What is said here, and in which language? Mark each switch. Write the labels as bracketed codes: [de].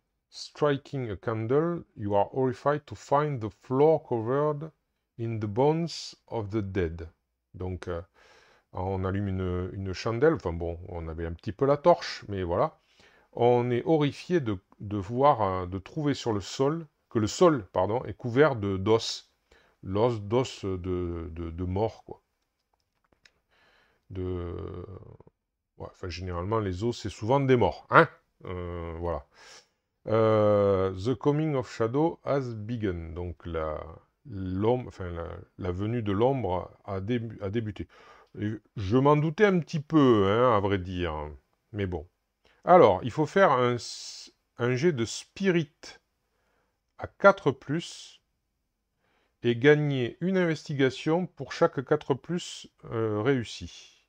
[en] Striking a candle, you are horrified to find the floor covered in the bones of the dead. [fr] Donc, on allume une chandelle, enfin bon, on avait un petit peu la torche, mais voilà. On est horrifié de voir, de trouver sur le sol, que le sol, pardon, est couvert d'os. D'os de mort, quoi. Ouais, enfin, généralement, les os, c'est souvent des morts, hein. Voilà. [en] The coming of shadow has begun. [fr] Donc, la venue de l'ombre a débuté. Et je m'en doutais un petit peu, hein, à vrai dire. Mais bon. Alors, il faut faire un jet de spirit à 4+, et gagner une investigation pour chaque 4+, réussi.